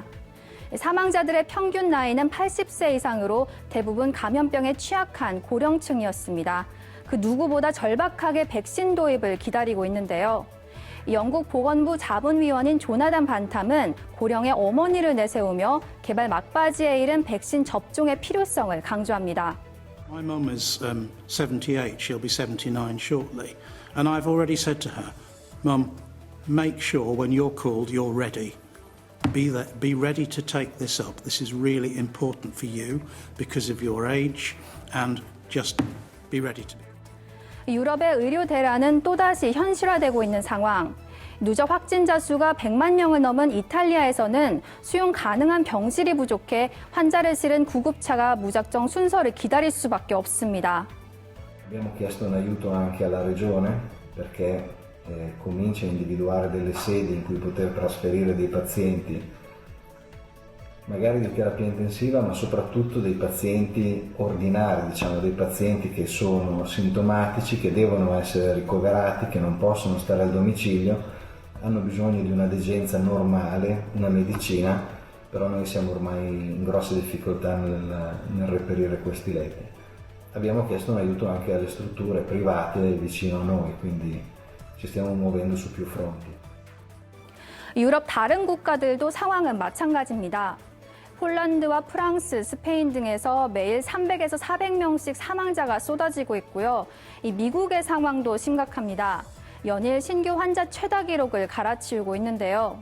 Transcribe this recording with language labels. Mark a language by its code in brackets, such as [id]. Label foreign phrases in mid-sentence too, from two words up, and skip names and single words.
[ko] 사망자들의 평균 나이는 80세 이상으로 대부분 감염병에 취약한 고령층이었습니다. 그 누구보다 절박하게 백신 도입을 기다리고 있는데요. 영국 보건부 자문위원인 조나단 반탐은 고령의 어머니를 내세우며 개발 막바지에 이른 백신 접종의 필요성을 강조합니다. [en] My mum is 78, she'll be 79 shortly. And I've already said to her, Mum, make sure when you're called, you're ready. Be ready to take this up. This is really important for you because of your age and just be ready to be. [ko] 유럽의 의료 대란은 또다시 현실화되고 있는 상황. 누적 확진자 수가 100만 명을 넘은 이탈리아에서는 수용 가능한 병실이 부족해 환자를 실은 구급차가 무작정 순서를 기다릴 수밖에 없습니다. [it] Abbiamo chiesto un aiuto anche alla Regione perché comincia a individuare delle sedi in cui poter trasferire dei pazienti, magari di terapia intensiva, ma soprattutto dei pazienti ordinari, diciamo dei pazienti che sono sintomatici, che devono essere ricoverati, che non possono stare al domicilio, hanno bisogno di una degenza normale, una medicina, però noi siamo ormai in grosse difficoltà nel reperire questi letti. Abbiamo chiesto un aiuto anche alle strutture private vicino a noi, quindi ci stiamo muovendo su più fronti. [ko] 유럽 다른 국가들도 상황은 마찬가지입니다. 폴란드와 프랑스, 스페인 등에서 매일 300에서 400명씩 사망자가 쏟아지고 있고요. 이 미국의 상황도 심각합니다. 연일 신규 환자 최다 기록을 갈아치우고 있는데요.